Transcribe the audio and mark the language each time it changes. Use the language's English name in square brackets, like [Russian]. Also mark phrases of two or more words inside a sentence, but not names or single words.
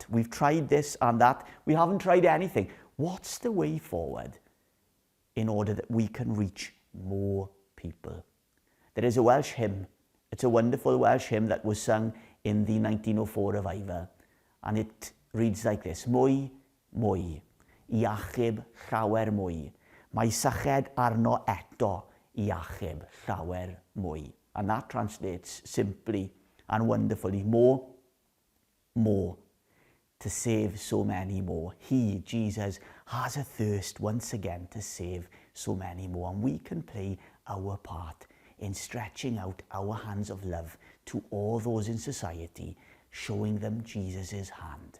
[English] We've tried this and that. We haven't tried anything. What's the way forward in order that we can reach more people? There is a Welsh hymn. It's a wonderful Welsh hymn that was sung in the 1904 revival. And it reads like this: [Welsh] Mwy, mwy, I achub llawer mwy. Mae syched arno eto I achub llawer mwy. [English] And that translates simply and wonderfully: more, to save so many more. He, Jesus, has a thirst once again to save so many more. And we can play our part in stretching out our hands of love to all those in society, showing them Jesus' hand.